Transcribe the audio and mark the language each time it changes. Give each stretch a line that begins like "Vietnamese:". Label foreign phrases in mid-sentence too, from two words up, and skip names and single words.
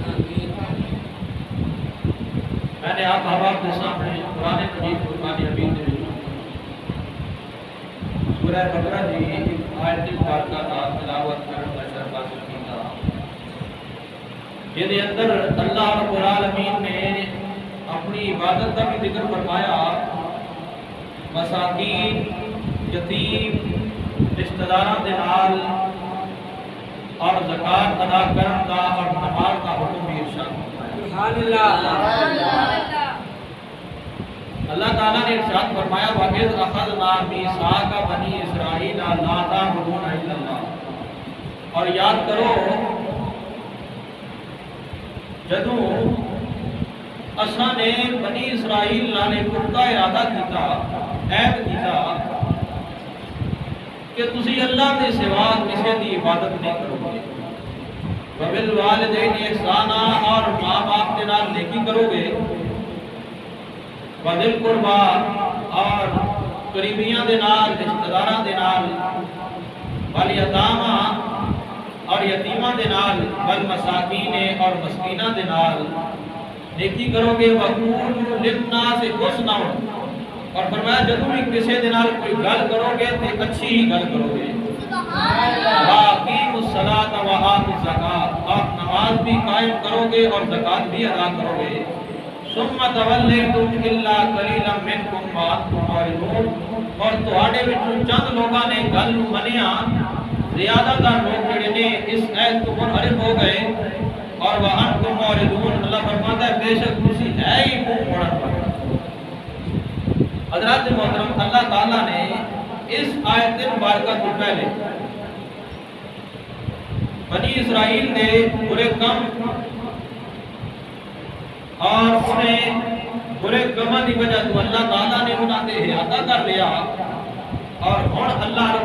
Urdu: میں نے آپ احباب کے سامنے قرآن مجید فرقان حمید میں سورہ بقرہ کی آیت مبارکہ کا تلاوت کرنے کا شرف حاصل کیا جس کے اندر
Arabic: اللہ رب العالمین
Urdu: نے اپنی عبادت کا بھی ذکر فرمایا،
Punjabi: مساکین، یتیم، رشتہ داراں دے نال اور زکات ادا کرن کا اور نماز کا حکم بھی ارشاد فرمایا۔
Urdu: سبحان اللہ۔ اللہ تعالیٰ نے ارشاد فرمایا
Arabic: وَإِذْ أَخَذْنَا مِيثَاقَ بَنِي إِسْرَائِيلَ لَا تَعْبُدُونَ إِلَّا اللَّهَ،
Punjabi: اور یاد کرو جدوں اساں نے بنی اسرائیل نال پختہ ارادہ کیتا، عہد کیتا کہ تسی اللہ کے سوا کسی دی عبادت نہیں کرو گے،
Arabic: وَبِالْوَالِدَيْنِ إِحْسَانًا،
Punjabi: اور ماں باپ کے نال نیکی کرو گے،
Arabic: وَذِي الْقُرْبَىٰ،
Punjabi: اور قریبیاں دے نال، رشتہ داراں دے نال، وَالْيَتَامَىٰ، اور یتیماں دے نال،
Arabic: وَالْمَسَاکِینِ،
Punjabi: اور مسکیناں دے نال نیکی کرو گے،
Arabic: وَقُولُوا لِلنَّاسِ حُسْنًا،
Punjabi: اور فرمایا جدوں بھی کسی دے نال کوئی گل کرو گے تے اچھی ہی گل کرو گے، باقی بھی قائم کرو گے اور زکات بھی ادا کرو گے
Arabic: ثم تولیتم الا قلیلا منکم وانتم معرضون
Punjabi: اور تواڈے وچوں چند لوگاں نے گل نوں منیا زیادہ تر لوگ جڑے نے اس ایت تو منحرف ہو گئے اور
Arabic: وانتم معرضون
Punjabi: اللہ فرماتا ہے بے شک تسی ہے ہی منہ موڑن والے۔ حضرات محترم اللہ تعالیٰ نے اس آیت مبارکہ تو پہلے بنی اسرائیل نے برے کم اور انہیں برے کماں دی وجہ تو اللہ تعالیٰ نے انہاں دے احاطہ کر لیا اور ہن
Arabic: اللہ رب